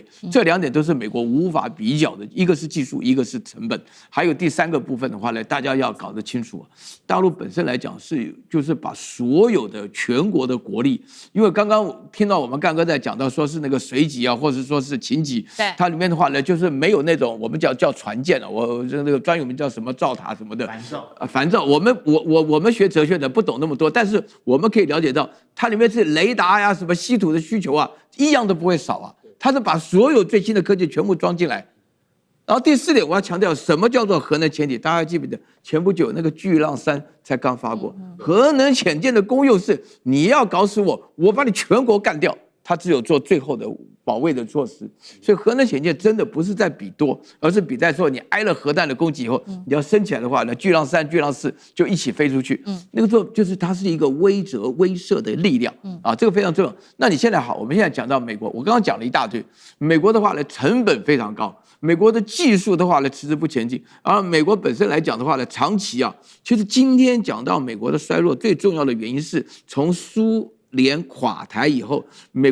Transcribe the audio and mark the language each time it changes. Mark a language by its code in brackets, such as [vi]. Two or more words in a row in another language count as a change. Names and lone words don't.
[zh] 這兩點都是美國無法比較的，一個是技術，一個是成本。還有第三個部分的話呢，大家要搞得清楚。大陸本身來講就是把所有的全國的國力，因為剛剛聽到我們幹哥在講到說是那個水擊啊，或者說是勤擊，對，它裡面的話呢，就是沒有那種我們叫船艦了，我那個專有名叫什麼造塔什麼的，帆造。我們學哲學的不懂那麼多，但是我們可以了解到，它裡面是雷達呀，什麼稀土的需求啊，一樣都不会少啊。它是把所有最新的科技全部裝進来。然后第四點，我要強調什麼叫做核能潛艇？大家還記不記得前不久那個巨浪3才剛發過，核能潛艦的功用是你要搞死我，我把你全國幹掉。它只有做最後的保衛的措施，所以核能潛艦真的不是在比多，而是比在說你挨了核彈的攻擊以後，你要升起來的話呢，巨浪3、巨浪4就一起飛出去。那個時候就是它是一個威懾的力量啊，這個非常重要。那你現在好，我們現在講到美國，我剛剛講了一大堆，美國的話呢，成本非常高，美國的技術的話呢，遲遲不前進。而美國本身來講的話呢，長期啊，其實今天講到美國的衰落，最重要的原因是從蘇聯垮台以後，美